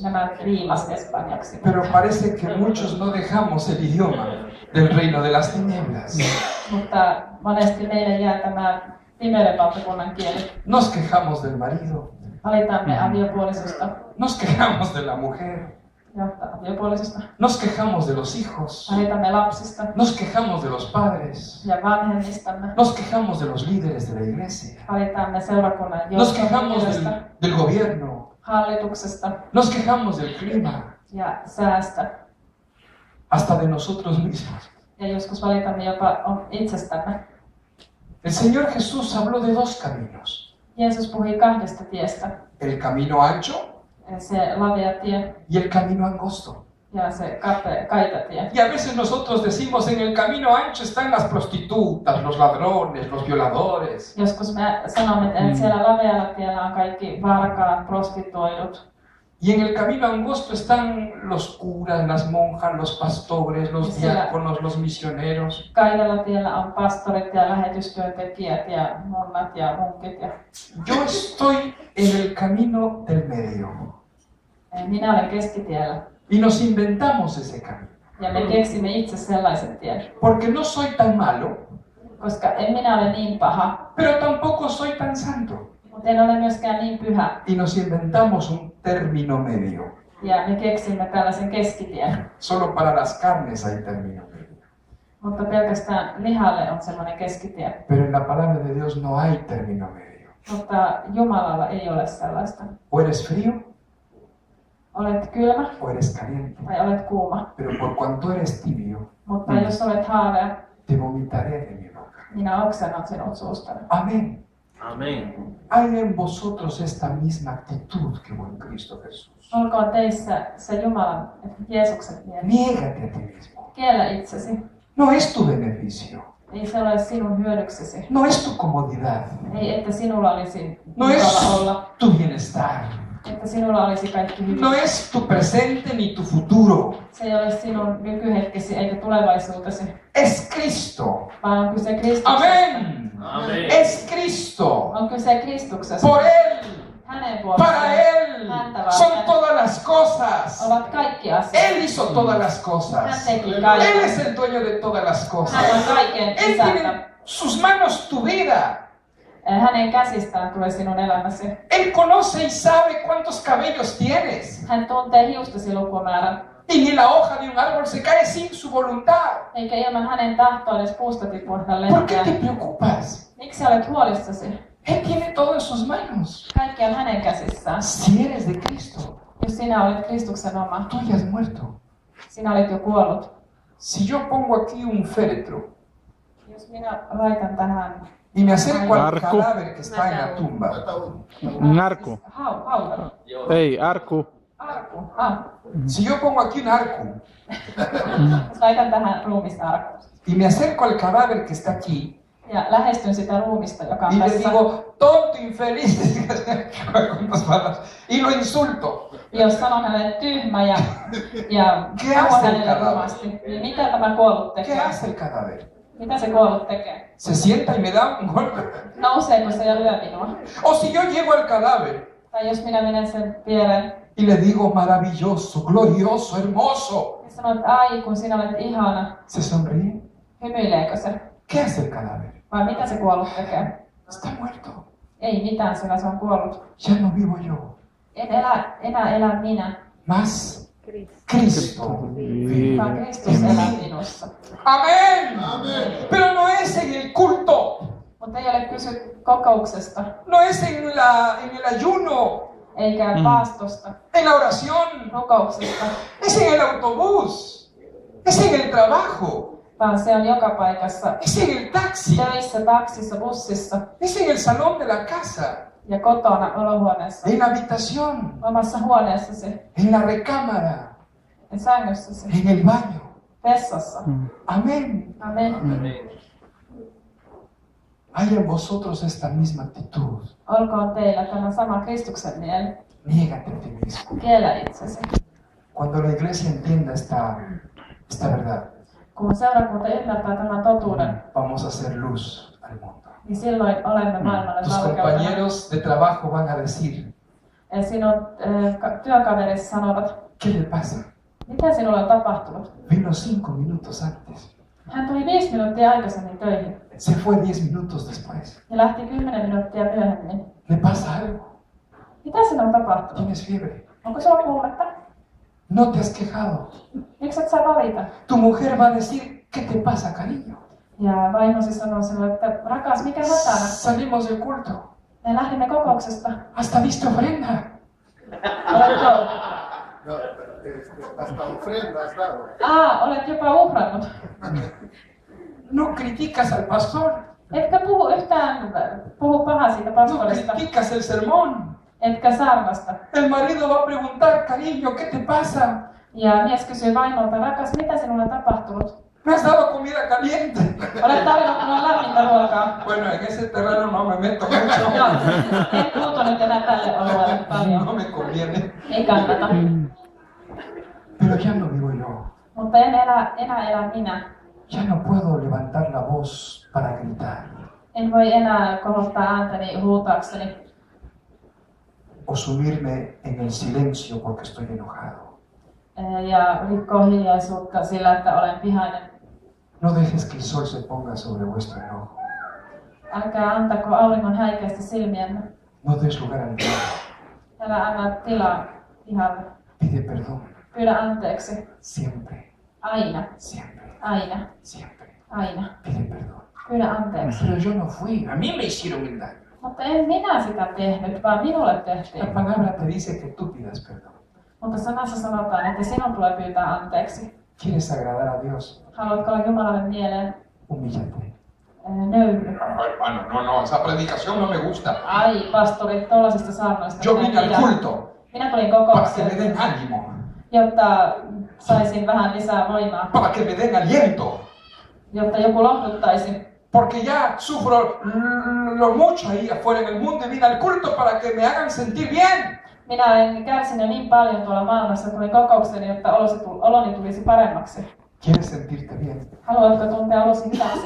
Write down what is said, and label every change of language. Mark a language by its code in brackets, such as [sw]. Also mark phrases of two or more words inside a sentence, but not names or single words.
[fi] Nämä riimas espanjaksi. [es] Pero parece que muchos no dejamos el idioma del reino de las tinieblas. [fi] Mutta monesti meille jää tämä pimeyden valtakunnan kieli. [es] Nos quejamos del marido, [fi] Valitamme aviopuolisosta [es] nos quejamos de la mujer, [fi] ja aviopuolisosta. [es] nos quejamos de los hijos, [fi] Valitamme lapsista [es] nos quejamos de los padres, [fi] ja vanhemmistamme. [es] nos quejamos de los líderes de la iglesia, [fi] Valitamme seurakunnan [es] nos quejamos [fi] johtohenkilöstä, [es] del gobierno, [fi] hallituksesta [es] nos quejamos del clima, [fi] ja säästä. [es] hasta de nosotros mismos. [fi] Ja joskus valitamme jopa itsestämme. [es] El Señor Jesús habló de 2 caminos, [fi] Jeesus puhui 2 tiestä. [es] el camino ancho [fi] Se lavea tie [es] y el camino angosto. [fi] ja se kaita tie. [es] Y a veces nosotros decimos, en el camino ancho están las prostitutas, los ladrones, los violadores. [fi] Joskus me sanomme, että siellä lavealla tiellä on kaikki varkaat, prostituoidut. [es] Y en el camino angosto están los curas, las monjas, los pastores, los diáconos, los misioneros. [fi] Kaidalla tiellä on pastorit ja lähetystyöntekijät ja nunnat ja munkit. Ja [es] Yo estoy en el camino del medio. [fi] minä olen keskitiellä. [es] Y nos inventamos ese camino. [fi] Ja me keksimme itse sellaisen tien. [es] Porque no soy tan malo, [fi] Koska en minä ole niin paha, [es] pero tampoco soy tan santo. [fi] mutta en ole myöskään niin pyhä. [es] Y nos inventamos un término medio. [fi] Ja me keksimme tällaisen keskitien. [es] Solo para las carnes hay término medio. [fi] Mutta pelkästään lihalle on semmoinen keskitie. [es] Pero en la palabra de Dios no hay término medio. [fi] Mutta Jumalalla ei ole sellaista. [es] O eres frío [fi] Olet kylmä [es] o eres caliente. [fi] tai olet kuuma. [es] Pero por cuanto eres tibio, [fi] Mutta jos olet haavea, [es] te vomitaré de mi boca. [fi] minä oksennan sinut suustani. [es] Amén. [fi] Amén. [es] Hay en vosotros esta misma actitud que hubo en Cristo Jesús. [fi] Olkoon teissä se Jumalan, Jeesuksen mieli. [es] Niégate a ti mismo. [fi] Kiellä itsesi. [es] No es tu beneficio. [fi] Ei se ole sinun hyödyksesi. [es] No es tu comodidad. [fi] Ei, että sinulla olisi [es] No [fi] mukava [es] es [fi] olla. [es] tu bienestar. [fi] Että sinulla olisi kaikki hyvin. [es] No es tu presente ni tu futuro. [fi] Se ei ole sinun nykyhetkesi eikä tulevaisuutesi, [es] Es Cristo. [fi] vaan on kyse Kristuksesta. [es] Amén. [fi] Amén. [es] Es Cristo. [fi] On kyse Kristuksesta. [es] Por Él. [fi] Hänen [es] Para [fi] vuokseen. [es] Él. [fi] Häntä [es] Son [fi] varten [es] todas las cosas. [fi] ovat kaikki asiat. [es] Él hizo todas las [fi] Hän [es] cosas. [fi] teki [es] Él [fi] kaiken. [es] es el dueño de todas las [fi] Hän on [es] cosas. [fi] kaiken [es] Él [fi] isäntä. [es] tiene sus manos tu vida. [fi] Hänen käsistään tulee sinun elämäsi. [es] Él conoce y sabe cuántos cabellos tienes. [fi] Hän tuntee hiustasi lukumäärän. [es] Y ni la hoja de un árbol se cae sin su voluntad. [fi] Eikä ilman hänen tahtoa edes puusta tipuhda [es] ¿Por qué te [fi] lehtiä. [es] preocupas? [fi] Miksi sä olet huolissasi? [es] Él tiene todo en sus manos. [fi] Kaikki on hänen käsissään. [es] Si eres de Cristo, [fi] Jos sinä olet Kristuksen oma, [es] tú ya has muerto. [fi] sinä olet jo kuollut. [es] Si yo pongo aquí un féretro [fi] Jos minä laitan tähän [es] y me acerco al Arco. cadáver que está en la tumba, Un arco. [fi] haudan. Ei, arku. Arku. [es] si yo pongo aquí un arco [fi] Jos laitan tähän ruumisarkkuun. [es] y me acerco al cadáver que está aquí [fi] Ja lähestyn sitä ruumista, joka on [es] y le [fi] tässä. [es] digo, tonto, infeliz, con dos palabras, y lo insulto, [fi] Jos sanon hänelle tyhmä ja [es] ¿Qué [fi] puhun [es] hace el [fi] hänelle [es] cadáver? [fi] rumasti, niin mitä tämä kuollut [es] ¿qué [fi] tekee? [es] hace el cadáver? [fi] Mitä se kuollut tekee? [es] Se sienta y me da un golpe. [fi] Nouseeko se ja lyö minua? [es] O si yo llego al cadáver [fi] Tai jos minä menen sen viereen [es] y le digo, maravilloso, glorioso, hermoso, [fi] ja sanon, että ai kun sinä olet ihana, [es] ¿se sonríe? [fi] hymyileekö se? [es] ¿Qué hace el cadáver? [fi] Vai mitä se kuollut tekee? [es] Está muerto. [fi] Ei mitään, sillä se on kuollut. [es] Ya no vivo yo, [fi] En enää elä minä, [es] más Cristo vive. [fi] vaan Kristus elää minussa. [es] Amén. Pero no es en el culto, [fi] Mutta ei ole kyse kokouksesta, [es] no es en el ayuno, [fi] eikä paastosta, [es] en la oración, [fi] rukouksesta, [es] es en el autobús, es en el trabajo, [fi] vaan se on joka paikassa. [es] es en el taxi, [fi] Töissä, taksissa, bussissa [es] es en el salón de la casa, [fi] ja kotona, olohuoneessa, [es] en la habitación, [fi] omassa huoneessasi, [es] en la recámara, [fi] ja sängyssäsi, [es] en el baño. [fi] vessassa. [es] Amén. [fi] Amen. [es] Amén. Hay en vosotros esta misma actitud. [fi] Olkoon teillä tämä sama Kristuksen mieli. [es] Niégate a ti mismo. [fi] Kiellä itsesi. [es] Cuando la iglesia entienda esta verdad, [fi] Kun seurakunta ymmärtää tämän totuuden, [es] vamos a hacer luz al mundo. [fi] niin silloin olemme maailmalle [es] Tus [fi] valkeutena. [es] compañeros de trabajo van a decir, [fi] Sinun työkaverisi sanovat, [es] ¿qué le pasa? [fi] mitä sinulle on tapahtunut? [es] Vino 5 minutos antes. [fi] Hän tuli 5 minuuttia aikaisemmin töihin [es] Se fue 10 minutos después. [fi] ja lähti 10 minuuttia myöhemmin. [es] ¿Le pasa algo? [fi] Mitä sinulle on tapahtunut? [es] ¿Tienes fiebre? [fi] Onko sulla kuumetta? [es] No te has quejado. [fi] Miksi et saa valita? [es] Tu mujer va a decir, ¿qué te pasa, cariño? [fi] Ja vaimosi sanoo sinulle, että rakas, mikä hätänä? [es] Salimos del culto. [fi] Me lähdimme kokouksesta. [es] Hasta viste ofrenda. [fi] Oletko? [es] No, hasta ofrenda has dado. [fi] Olet jopa uhrannut. [es] No criticas al pastor. [fi] Etkä puhu pahaa siitä [es] No [fi] pastorista. [es] criticas el sermón. [fi] Etkä saarnasta. [es] El marido va a preguntar, cariño, ¿qué te pasa? [fi] Ja mies kysyy vaimolta, rakas, mitä sinulle on tapahtunut? [es] Me has dado comida caliente. [fi] Olet tarjonnut minulle lämmintä ruokaa. [es] Bueno, en ese terreno no me meto mucho. [fi] Joo, en puutu nyt enää tälle alueelle paljon. [es] No me conviene. [fi] Ei kannata. [es] Pero ya no vivo yo. [fi] Mutta en enää elä minä. [es] Ya no puedo levantar la voz para gritar [fi] En voi enää kohottaa ääntäni huutaakseni. [es] o sumirme en el silencio porque estoy enojado. [fi] Ja rikkoa hiljaisuutta sillä, että olen vihainen. [es] No dejes que el sol se ponga sobre vuestro enojo. [fi] Älkää antako auringon häikäistä silmienne. [es] No des lugar al diablo. [fi] Älä anna tilaa vihalle. [es] Pide perdón. [fi] Pyydä anteeksi. [es] Siempre, [fi] Aina. [es] siempre, [fi] Aina. [es] siempre. [fi] Aina. [es] Pide perdón. [fi] Pyydä anteeksi. [es] Pero yo no fui. A mí me hicieron el daño. [fi] Mutta en minä sitä tehnyt, vaan minulle [es] La [fi] tehtiin. [es] palabra te dice que tú pidas perdón. [fi] Mutta sanassa sanotaan, että sinun tulee pyytää anteeksi. [es] ¿Quieres agradar a Dios? [fi] Haluatko olla Jumalalle mieleen? [es] Humíllate. [fi] Nöyry. [es] Hermano, no, esa predicación no me gusta. [fi] Ai, pastori, tollasista saarnoista. [es] Yo [fi] minä [es] vine al [fi] pidän. [es] culto [fi] Minä tulin [es] para que me [fi] kokoukseen, [es] den ánimo, [fi] jotta saisin vähän lisää voimaa, [es] para que me den aliento. [fi] jotta joku lohduttaisi. [es] Porque ya sufro lo mucho ahí afuera en el mundo y vine al culto para que me hagan sentir bien. [fi] Minä olen kärsinyt niin paljon tuolla maailmassa, tulin kokoukseen, jotta oloni tulisi paremmaksi. [es] ¿Quieres sentirte bien? [fi] Haluatko tuntea olosi hyväksi?